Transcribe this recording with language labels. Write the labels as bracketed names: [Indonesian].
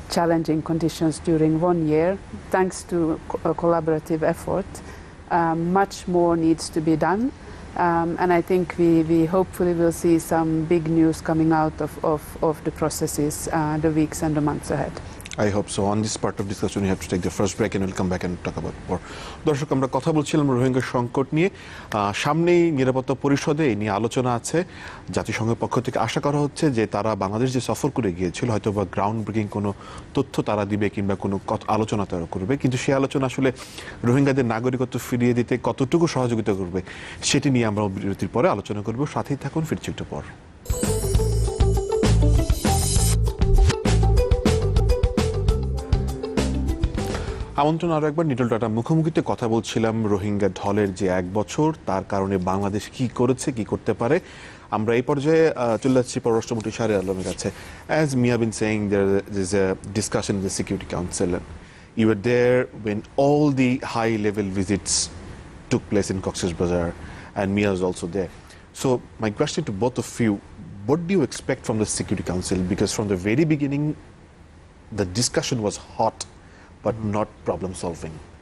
[English] challenging conditions during 1 year. Thanks to a collaborative effort, much more needs to be done. And I think we hopefully will see some big news coming out of the processes the weeks and the months ahead. I hope so. On this part of discussion, we have to take the first break and we'll come back and talk about more. [Bangla] দর্শক, আমরা কথা বলছিলাম রোহিঙ্গা সংকট নিয়ে। সামনেই নিরাপত্তা পরিষদে এই নিয়ে আলোচনা আছে। জাতিসংঘের পক্ষ থেকে আশা করা হচ্ছে যে তারা বাংলাদেশ যে সফর করে গিয়েছিল হয়তো বা গ্রাউন্ড ব্রেকিং কোনো তথ্য তারা দিবে কিংবা কোনো আলোচনা তারা করবে, কিন্তু সেই আলোচনা আসলে রোহিঙ্গাদের নাগরিকত্ব ফিরিয়ে দিতে কতটুকু সহযোগিতা করবে সেটি নিয়ে আমরা বিরতির পরে আলোচনা করব। সাথেই থাকুন, ফিরছি একটু পর। আমন্ত্রণ আরও একবার। নিটল টাটা মুখোমুখিতে কথা বলছিলাম রোহিঙ্গা ঢলের যে 1 বছর, তার কারণে বাংলাদেশ কি করেছে, কি করতে পারে। আমরা এই পর্যায়ে চলে যাচ্ছি পররাষ্ট্রমন্ত্রী শাহরিয়ার আলমের কাছে। [English] As Mia been saying, there is a discussion in the Security Council. You were there when all the high-level visits took place in Cox's Bazar, and Mia was also there. So my question to both of you, what do you expect from the Security Council? Because from the very beginning, the discussion was hot, but not problem solving.